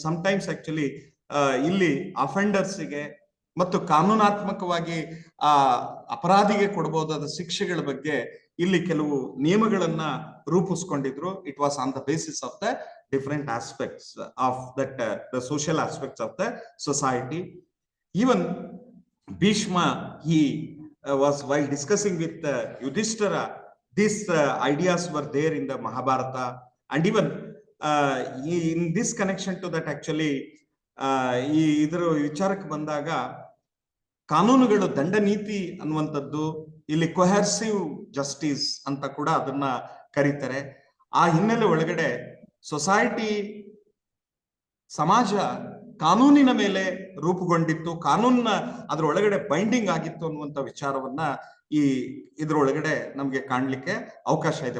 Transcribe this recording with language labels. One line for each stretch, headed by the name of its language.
Kannada: Sometimes actually ಇಲ್ಲಿ ಅಫೆಂಡರ್ಸ್ಗೆ ಮತ್ತು ಕಾನೂನಾತ್ಮಕವಾಗಿ ಅಪರಾಧಿಗೆ ಕೊಡಬಹುದಾದ ಶಿಕ್ಷೆಗಳ ಬಗ್ಗೆ ಇಲ್ಲಿ ಕೆಲವು ನಿಯಮಗಳನ್ನ ರೂಪಿಸ್ಕೊಂಡಿದ್ರು.
English: It was on the basis of the different aspects of that the social aspects of the society. Even Bhishma, he was while discussing with Yudhishthira, these ideas were there in the Mahabharata, and even in this connection to that actually
Kannada: ಈ ಇದರ ವಿಚಾರಕ್ಕೆ ಬಂದಾಗ ಕಾನೂನುಗಳು, ದಂಡ ನೀತಿ ಅನ್ನುವಂಥದ್ದು ಇಲ್ಲಿ ಕೊಹರ್ಸಿವ್ justice ಅಂತ ಕೂಡ ಅದನ್ನ ಕರೀತಾರೆ. ಆ ಹಿನ್ನೆಲೆ ಒಳಗಡೆ ಸೊಸೈಟಿ, ಸಮಾಜ ಕಾನೂನಿನ ಮೇಲೆ ರೂಪುಗೊಂಡಿತ್ತು, ಕಾನೂನಿನ ಅದ್ರ ಒಳಗಡೆ ಬೈಂಡಿಂಗ್ ಆಗಿತ್ತು ಅನ್ನುವಂಥ ವಿಚಾರವನ್ನ ಈ ಇದ್ರೊಳಗಡೆ ನಮ್ಗೆ ಕಾಣ್ಲಿಕ್ಕೆ ಅವಕಾಶ ಇದೆ.